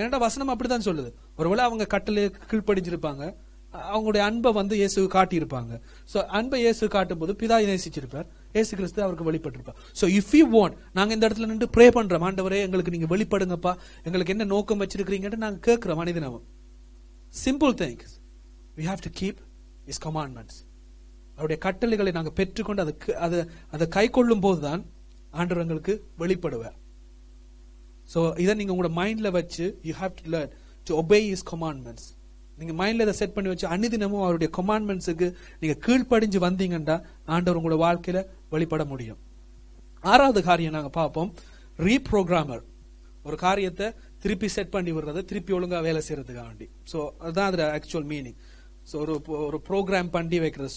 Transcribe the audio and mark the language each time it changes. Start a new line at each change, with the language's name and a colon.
Tamil: ஏன்னா வசனம் அப்படித்தான் சொல்லுது. ஒருவேளை அவங்க கட்டளை கீழ்ப்படிஞ்சிருப்பாங்க, அவங்களுடைய அன்பை வந்து இயேசு காட்டியிருப்பாங்க. சோ அன்பை இயேசு காட்டும் போது பிதா நேசிச்சிருப்பார், இயேசு கிறிஸ்து அவருக்கு வெளிப்பட்டிருப்பார். சோ
English: if you want,
Tamil: நாங்க இந்த இடத்துல நின்று ப்ரே பண்றோம், ஆண்டவரே எங்களுக்கு நீங்க வெளிப்படுங்கப்பா, எங்களுக்கு என்ன நோக்கம் வச்சிருக்கீங்கன்னு நாங்க கேட்கிறோம். மனிதனவும் simple things,
English: we have to keep his commandments.
Tamil: அவருடைய கட்டளைகளை நாங்க பெற்றுக்கொண்டு அதை கை கொள்ளும் போதுதான் ஆண்டவர் எங்களுக்கு வெளிப்படுவார். சோ இதை நீங்க உங்களோட மைண்ட்ல வச்சு,
English: you have to learn to obey his commandments.
Tamil: நீங்க மைண்ட்ல இதை செட் பண்ணி வச்சு அன்னிதினமும் அவருடைய கமாண்ட்மெண்ட்ஸுக்கு நீங்க கீழ்ப்படிஞ்சு வந்தீங்கன்னா ஆண்டவர் உங்களோட வாழ்க்கையில வெளிப்பட முடியும். ஆறாவது காரியம் நாங்க பார்ப்போம், ரீப்ரோகிராமர். ஒரு காரியத்தை திருப்பி செட் பண்ணி விடுறது, திருப்பி ஒழுங்கா வேலை செய்யறதுக்காக வேண்டி. சோ அதுதான் அதோட ஆக்சுவல் மீனிங். சோ ஒரு ப்ரோக்ராம் பண்ணி வைக்கிறது.